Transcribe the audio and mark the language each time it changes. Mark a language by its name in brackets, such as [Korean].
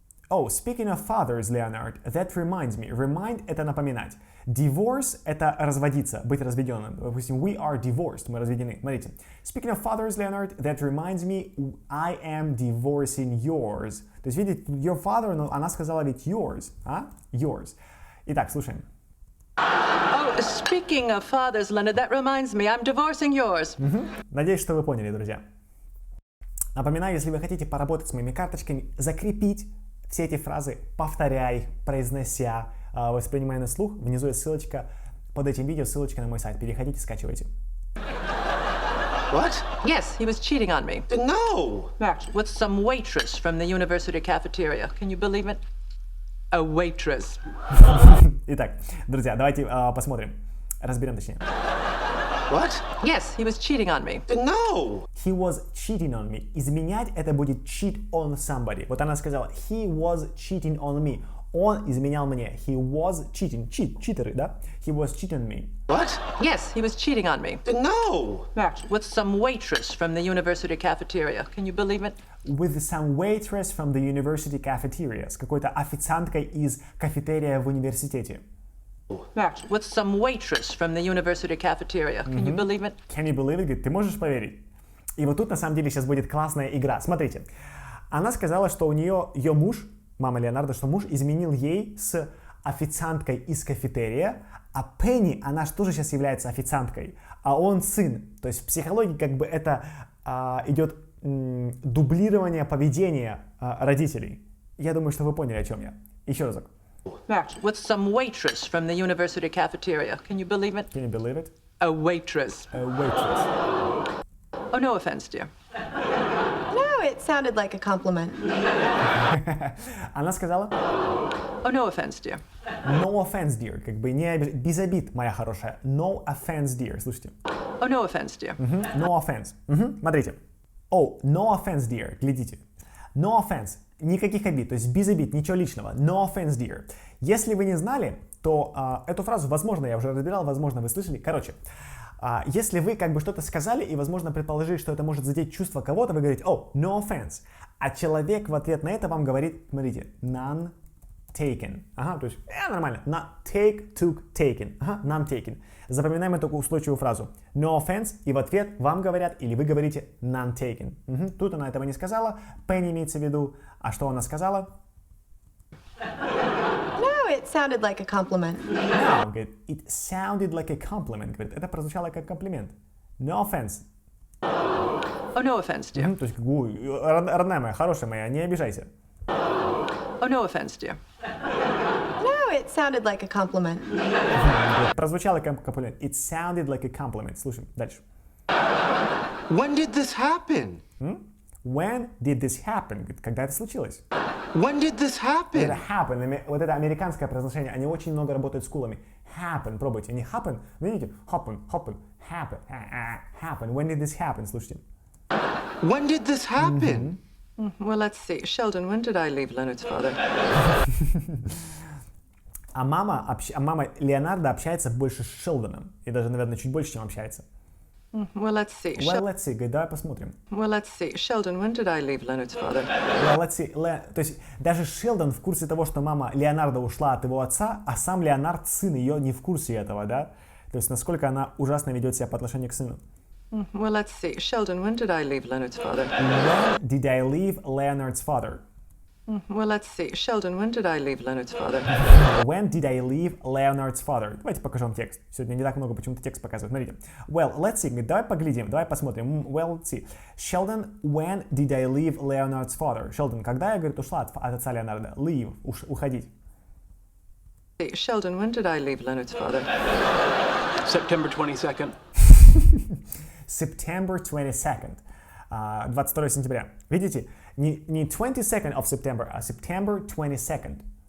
[English] Speaking of fathers, Leonard, that reminds me. [Russian] Remind — это напоминать. Divorce — это разводиться, быть разведенным. Допустим, [English] we are divorced, [Russian] мы разведены. Смотрите. [English] Speaking of fathers, Leonard, that reminds me, I am divorcing yours. [Russian] То есть, видите, [English] your father, [Russian] но она сказала ведь yours, а? Yours. Итак, слушаем. [English] Oh, speaking of fathers, Leonard, that reminds me, I'm divorcing yours. [Russian] Надеюсь, что вы поняли, друзья. Напоминаю, если вы хотите поработать с моими карточками, закрепить все эти фразы, повторяя их, произнося, воспринимая на слух, внизу есть ссылочка под этим видео, ссылочка на мой сайт. Переходите, скачивайте. [English] What? Yes, he was cheating on me. No! With some waitress from the university cafeteria. Can you believe it? A waitress. [Russian] Итак, друзья, давайте посмотрим. Разберем точнее. [English] What? Yes, he was cheating on me. No! He was cheating on me. [Russian] Изменять — это будет [English] cheat on somebody. [Russian] Вот она сказала, [English] he was cheating on me. [Russian] Он изменял мне. [English] He was cheating. [Russian] Читеры, да? [English] He was cheating on me. What? Yes, he was cheating on me. No! With some waitress from the university cafeteria. Can you believe it? With some waitress from the university cafeteria. [Russian] С какой-то официанткой из кафетерия в университете. [English] With some waitress from the university cafeteria. Can you believe it? Can you believe it? [Russian] Говорит, ты можешь поверить? И вот тут на самом деле сейчас будет классная игра. Смотрите. Она сказала, что у нее, ее муж, мама Леонардо, что муж изменил ей с официанткой из кафетерия, а Пенни, она же тоже сейчас является официанткой, а он сын. То есть в психологии как бы это идет дублирование поведения родителей. Я думаю, что вы поняли, о чем я. Еще разок. [English] With some waitress from the university cafeteria. Can you believe it? Can you believe it? A waitress. A waitress. Oh, no offense, dear. No, it sounded like a compliment. [Russian] Она сказала? [English] Oh, no offense, dear. No offense, dear. [Russian] Как бы не без обид, моя хорошая. [English] No offense, dear. [Russian] Слушайте. [English] Oh, no offense, dear. No offense. [Russian] Смотрите. [English] Oh, no offense, dear. [Russian] Глядите. [English] No offense. [Russian] Никаких обид, то есть без обид, ничего личного. [English] No offense, dear. [Russian] Если вы не знали, то эту фразу, возможно, я уже разбирал, возможно, вы слышали. Короче, если вы как бы что-то сказали и, возможно, предположили, что это может задеть чувство кого-то, вы говорите, [English] oh, no offense. [Russian] А человек в ответ на это вам говорит, смотрите, [English] none taken. [Russian] Ага, то есть, нормально. [English] Not take, took, taken. Ага, none taken. [Russian] Запоминаем эту устойчивую фразу. [English] No offense, [Russian] и в ответ вам говорят, или вы говорите [English] none taken. [Russian] Тут она этого не сказала, Пенни имеется в виду. А что она сказала? [English] No, it sounded like a compliment. No, [Russian] говорит, [English] it sounded like a compliment. [Russian] Говорит, это прозвучало как комплимент. [English] No offense. Oh, no offense, dear. [Russian] То есть, родная моя, хорошая моя, не обижайся. [English] Oh, no offense, dear. No, it sounded like a compliment. [Russian] Прозвучало как комплимент. [English] It sounded like a compliment. [Russian] Слушаем, дальше. [English] When did this happen? When did this happen? [Russian] Говорит, когда это случилось? [English] When did this happen? [Russian] Это happen, вот это американское произношение, они очень много работают с скулами. Happen, пробуйте. Не happen, видите? [English] Happen, happen, happen, happen. When did this happen? [Russian] Слушайте. [English] When did this happen? Well, let's see. Sheldon, when did I leave Leonard's father? [Russian] А мама Леонардо общается больше с Шелдоном. И даже, наверное, чуть больше, чем общается. [English] Well, let's see. Well, let's see. [Russian] Говорит, давай посмотрим. [English] Well, let's see. Sheldon, when did I leave Leonard's father? Well, let's see. [Russian] То есть даже Шелдон в курсе того, что мама Леонардо ушла от его отца, а сам Леонард, сын ее, не в курсе этого, да? То есть насколько она ужасно ведет себя по отношению к сыну. [English] Well, let's see. Sheldon, when did I leave Leonard's father? When did I leave Leonard's father? Well, let's see. Sheldon, when did I leave Leonard's father? When did I leave Leonard's father? [Russian] Давайте покажу вам текст. Сегодня не так много почему-то текст показывают. Смотрите. [English] Well, let's see. [Russian] Давай поглядим, давай посмотрим. [English] Well, let's see. Sheldon, when did I leave Leonard's father? [Russian] Sheldon, когда я, говорит, ушла от отца Леонарда? Leave, уходить. [English] Sheldon, when did I leave Leonard's father? September 22nd. September 22nd. [Russian] 22 сентября. Видите? Не [English] 22nd of September, [Russian] а [English] September 22nd.